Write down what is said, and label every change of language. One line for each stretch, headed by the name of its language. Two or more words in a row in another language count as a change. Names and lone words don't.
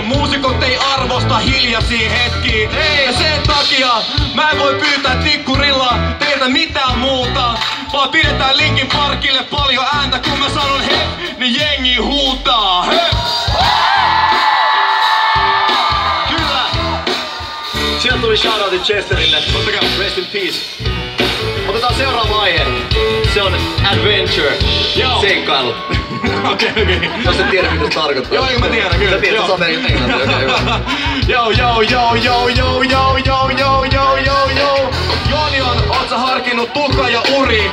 Finnish: Muusikot ei arvosta hiljaisia hetkiä. Ja sen takia mä en voi pyytää tikkurilla teiltä mitään muuta, vaan pidetään Linkin Parkille paljon ääntä. Kun mä sanon hep, niin jengi huutaa hep. Sieltä tuli shoutoutit Chesterille. Ottakaa.
English: Rest in peace.
Finnish: Otetaan seuraava aihe. Se on adventure. Joo. Seikkailu. Okei. Jos et tiedä mitä se tarkoittaa. Joo, mä tiedän kyllä. Sä tiedät, että sä oot englantia. Okei, hyvä. Jonion, oot sä harkinnut tukka ja uri?